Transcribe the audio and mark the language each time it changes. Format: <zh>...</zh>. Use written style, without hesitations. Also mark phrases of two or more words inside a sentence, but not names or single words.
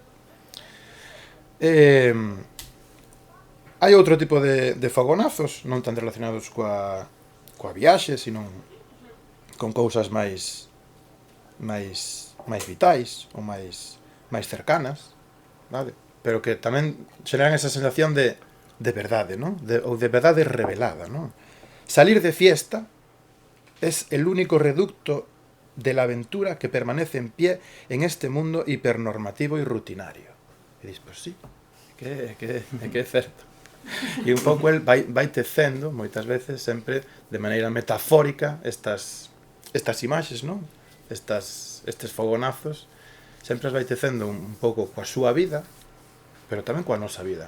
<gl>Hai outro tipo de fogonazos, non tan relacionados coa viaxe, sino con cousas máis vitais ou máis cercanas, vale? Pero que tamén xeran esa sensación de verdade, non? Ou de verdade revelada, non?</gl> <es>Salir de fiesta es el único reducto de la aventura que permanece en pie en este mundo hipernormativo y rutinario.</es> <gl>E dis, pois sí, que é certo. E un pouco el vai tecendo, moitas veces, sempre de maneira metafórica, estas imaxes, non? Estes fogonazos, sempre as vai tecendo un pouco coa súa vida, pero tamén coa nosa vida.</gl>